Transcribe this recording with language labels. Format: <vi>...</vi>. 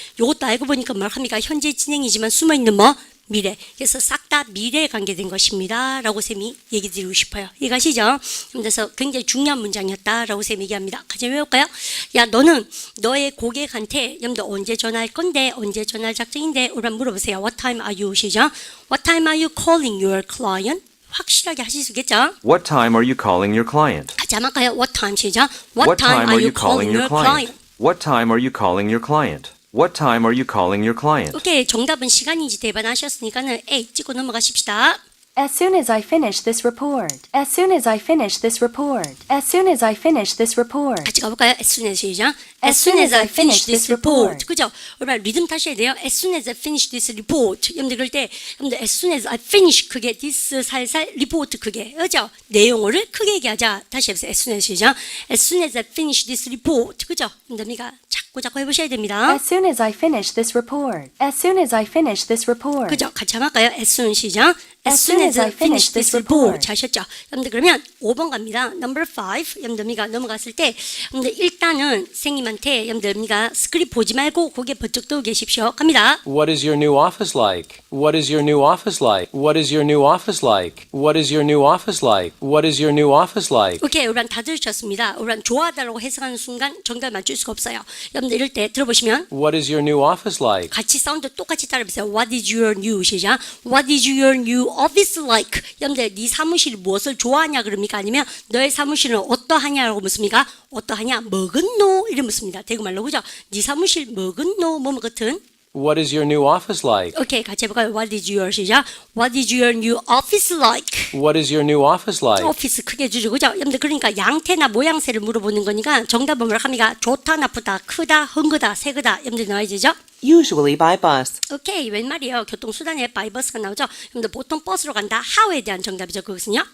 <ko>요것도 알고 보니까 뭘 합니까? 현재 진행이지만 숨어있는 뭐? 미래. 그래서 싹 다 미래에 관계된 것입니다. 라고 쌤이 얘기 드리고 싶어요. 이해가시죠? 그래서 굉장히 중요한 문장이었다. 라고 쌤이 얘기합니다. 같이 외울까요? 야 너는 너의 고객한테 여러분들 언제 전화할 건데 언제 전화할 작정인데 우리 물어보세요.</ko> <en>What time are you 시작? What time are you calling your client?</en> <ko>확실하게 하실 수 있겠죠?</ko> <en>What time are you calling your client?</en> <ko>같이 한번 할까요?</ko> <en>What time 시작? What time are you calling your client? What time are you calling your client? What time are you calling your client?</en> <ko>오케이, 정답은 시간인지 대반하셨으니까는 A 찍고 넘어가십시다.</ko> <en>As soon as I finish this report. As soon as I finish this report. As soon as I finish this report.</en> <ko>같이 가볼까요?</ko> <en>As soon as 시작. As soon as I finish this report.</en> <ko>그죠? 여러분 리듬 타셔야 돼요.</ko> <en>As soon as I finish this report.</en> <ko>여러분들 그럴 때 여러분들</ko> <en>as soon as I finish</en> <ko>크게 this 살살 report 크게 그죠? 내용을 크게 얘기하자. 다시 해보세요.</ko> <en>As soon as 시작. As soon as I finish this report.</en> <ko>그죠? 여러분들 자꾸 해보셔야 됩니다.</ko> <en>As soon as I finish this report. As soon as I finish this report.</en> <ko>그죠? 같이 한번 할까요?</ko> <en>As soon</en> <ko>시작.</ko> <en>As soon as I finish this report.</en> <ko>잘 하셨죠? 여러분들 그러면 5번 갑니다.</ko> <en>Number 5.</en> <ko>여러분들 넘어갔을 때 근데 일단은 선생님한테 여러분들 스크립 보지 말고 고개 번쩍 들고 계십시오. 갑니다.</ko> <en>What is your new office like? What is your new office like? What is your new office like? What is your new office like? What is your new office like?</en> <ko>오케이, 여러분 다 들으셨습니다. 여러분 좋아하다라고 해석하는 순간 정답 맞출 수가 없어요. 여러분들 이럴 때 들어보시면</ko> <en>What is your new office like?</en> <ko>같이 사운드 똑같이 따라해보세요.</ko> <en>What is your new 시작. What is your new office like?</en> <ko>여러분들 네 사무실이 무엇을 좋아하냐 그럽니까? 아니면 너의 사무실은 어떠하냐라고 묻습니까? 어떠하냐? 먹은노? 이래 묻습니다. 대구말로 그죠? 네 사무실 먹은노? 뭐 같은?</ko> <en>What is your new office like?</en> <ko>오케이, 같이 해볼까요?</ko> <en>What is your 시작. What is your new office like? What is your new office like?</en> <ko>오피스 크게 주죠, 그죠? 여러분들 그러니까 양태나 모양새를 물어보는 거니까 정답은 뭐라 합니까? 좋다, 나쁘다, 크다, 흥거다, 세거다. 여러분들 나와야 되죠?</ko> <en>Usually by bus.</en> <ko>오케이, 웬 말이에요? 교통수단에 바이버스가 나오죠? 여러분들 보통 버스로 간다. how에 대한 정답이죠, 그것은요?</ko>